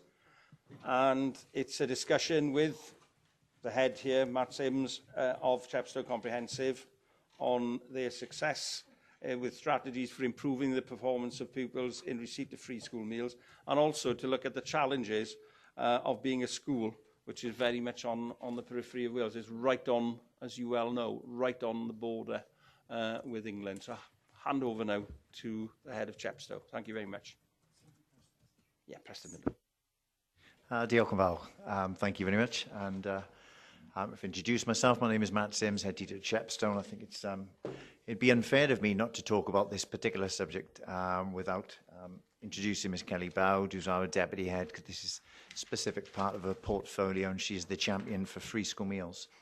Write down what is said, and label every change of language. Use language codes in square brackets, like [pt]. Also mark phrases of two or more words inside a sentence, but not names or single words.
[en] And it's a discussion with the head here, Matt Sims, of Chepstow Comprehensive, on their success with strategies for improving the performance of pupils in receipt of free school meals, and also to look at the challenges of being a school which is very much on the periphery of Wales. It's right on, as you well know, right on the border with England. So hand over now to the head of Chepstow. Thank you very much. Yeah, Preston. [cy] Diolch yn fawr. [en] Thank you very much. And I've introduced myself. My name is Matt Sims, head teacher at Chepstow. And I think it'd be unfair of me not to talk about this particular subject without introducing Ms Kelly Bowd, who's our deputy head, because this is a specific part of her portfolio, and she's the champion for free school meals.